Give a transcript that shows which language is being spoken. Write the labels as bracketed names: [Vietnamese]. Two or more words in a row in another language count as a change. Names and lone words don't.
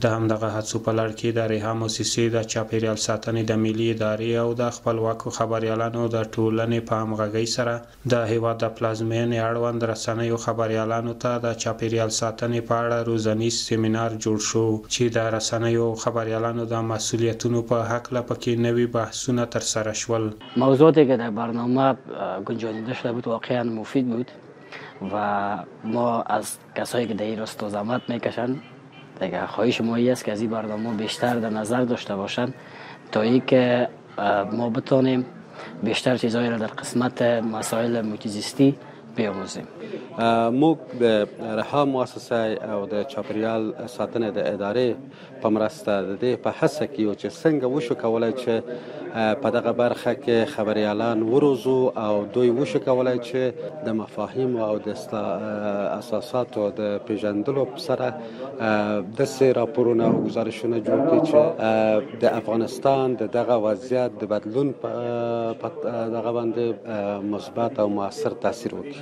[Pashto] د همدغه هڅو په لړ کې د ریحا موسسې د چاپیریال ساتنې د ملي ادارې او د خپلواکو خبریالانو د ټولنې په همغږۍ سره د هیواد د پلازمېنې اړوند رسنیو خبریالانو ته د چاپیریال ساتنې په اړه روزنیز سیمینار جوړ شو چې د رسنیو خبریالانو د مسؤلیتونو په هکله پکې نوي بحثونه ترسره شول. [Persian] موضوعاتی که در برنامه گنجانیده شده بود واقعا مفید بود و ما از کسایی که در این راستا زحمت میکشند دیگه خواهش ما است که از این برنامه بیشتر در نظر داشته باشند تا اینکه ما بتانیم بیشتر چیزهایی را در قسمت مسائل محیط زیستی بیاموزیم. [Pashto] موږ د ریحا مؤسسه او د چاپیریال ساتنې د ادارې په مرسته د دې په هڅه کې یو چې څنګه وشو کولی چې په دغه برخه کې خبریالان وروزو او دوی وشو کولی چې د مفاهیمو او د اساساتو د پیژندلو سره داسې راپورونه او ګزارشونه جوړ کړي چې د افغانستان د دغه وضعیت د بدلون په دغه باندې مثبت او مؤثر تاثیر وکړي.